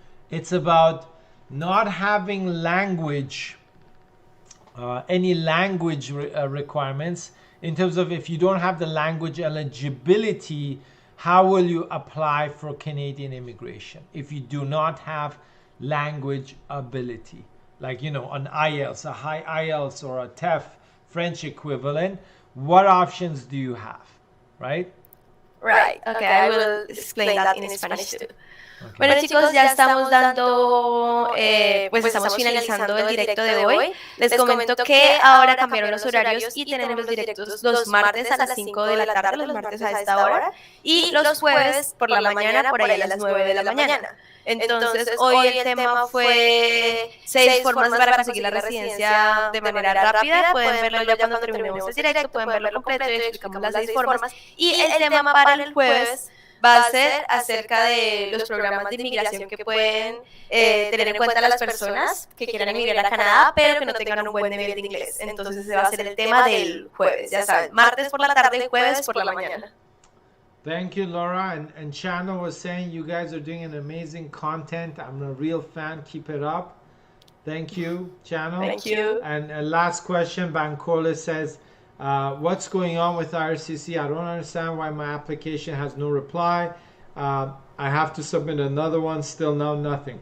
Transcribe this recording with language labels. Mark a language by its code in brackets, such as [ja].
[en] It's about not having language, any language requirements in terms of if you don't have the language eligibility, how will you apply for Canadian immigration if you do not have language ability? Like, an IELTS, a high IELTS or a TEF, French equivalent, what options do you have, right? Right. Okay, I will explain that in Spanish too. Okay. [es] Bueno chicos, ya estamos dando, pues estamos finalizando el directo de hoy. Les comento que ahora cambiaron los horarios y tenemos los directos los martes a las 5 de la tarde, los martes a esta hora, y los jueves por la mañana, por ahí a las 9 de la mañana. Entonces, hoy el tema fue 6 formas para conseguir la residencia de manera rápida. Pueden verlo ya cuando terminemos el directo, pueden verlo completo y explicamos las 6 formas. Y el tema para el jueves va a ser acerca de los programas de inmigración que pueden tener en cuenta las personas que quieran emigrar a Canadá, pero que no tengan un buen nivel de inglés. Entonces, ese va a ser el tema del jueves, ya saben, martes por la tarde y jueves por la mañana. [en] Thank you, Laura. And Chano was saying you guys are doing an amazing content. I'm a real fan. Keep it up. Thank you, Chano. Thank you. And last question, Bankole says, what's going on with IRCC? I don't understand why my application has no reply. I have to submit another one, still now nothing.